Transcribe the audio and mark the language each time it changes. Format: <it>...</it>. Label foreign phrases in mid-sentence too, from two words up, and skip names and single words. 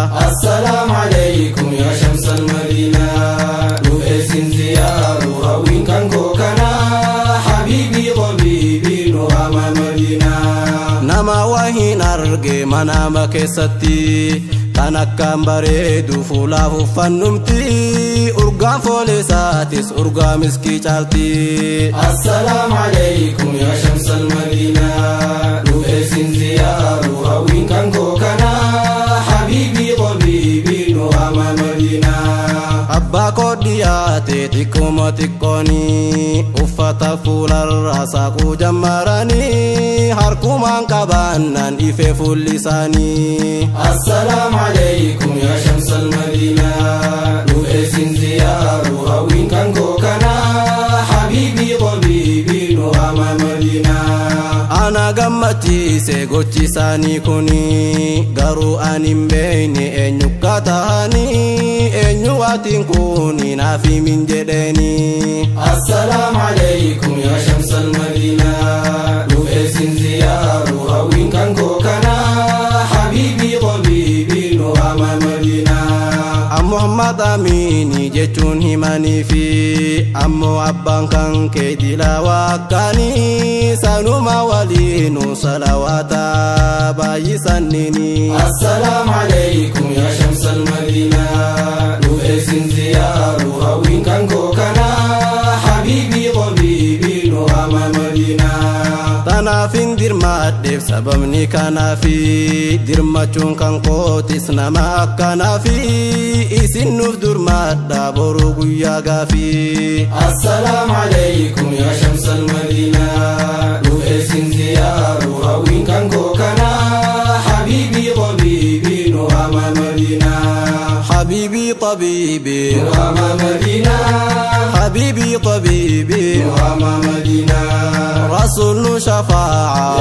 <ar>السلام عليكم يا شمس المدينة.</ar> <om>Nu eessin ziyaaru hawwiin kan koo kana.</om> <ar>حبيبي، طبيبي,</ar> <om>nu ama Madiinaa. Nama wahiin arge manaama keessatti. Kan akkaan bareedu fuulaaf uffannumti. Urgaan foole isaatis urgaa miskii caalti.</om> <ar>السلام عليكم يا شمس المدينة.</ar> <om>Nu eessin ziyaaru hawwiin kan koo kana.</om> <ar>حبيبي، طبيبي,</ar> <om>nu ama Madiinaa. Abbaa koo dhiyaate xiqqooma xiqqooni. Uffata fuularra saaquu jammarani. Harkumaan qabaannaan ife fuulli isaanii.</om> <ar>السلام عليكم يا شمس المدينة.</ar> <om>Nu eessin ziyaaru hawwiin kan koo kana.</om> <ar>حبيبي، طبيبي,</ar> <om>nu ama Madiinaa. Ana gammachiise gochi isaanii kuni. Garuu ani hin beekne eenyu akka ta'anii. Eenyu waatiin kuni naaf himin jedheeni.</om> <ar>السلام عليكم يا شمس المدينة.</ar> <om>Nu eessin ziyaaru hawwiin kan koo kana.</om> <ar>حبيبي، طبيبي,</ar> <om>nu ama Madiinaa. Muhammad Amini jechuun himanii fi ammoo abbaan kan kee dilaa waakkaanii sanuma waliinu salawaata baay'isannini.</om> <ar>السلام عليكم يا شمس المدينة.</ar> <om>Nu eessin ziyaaru hawwiin kan koo kana.</om> <ar>حبيبي، طبيبي,</ar> <om>nu ama Madiinaa. Tanaaf hin dirmaadheef sababni kanaafi dirmachuun kan kootis nama akkanaafi isin nuuf durmaadhaa boruu guyyaa gaafi.</om> <ar>السلام عليكم يا شمس المدينة.</ar> <om>Nu eessin ziyaaru hawwiin kan koo kana.</om> <ar>حبيبي، طبيبي,</ar> <om>nu ama Madiinaa.</om> <ar>حبيبي، طبيبي. Muhammad Madina. حبيبي طبيبي.</ar> <om>Muhammad Madina. Rasul nu shafa'a.</om>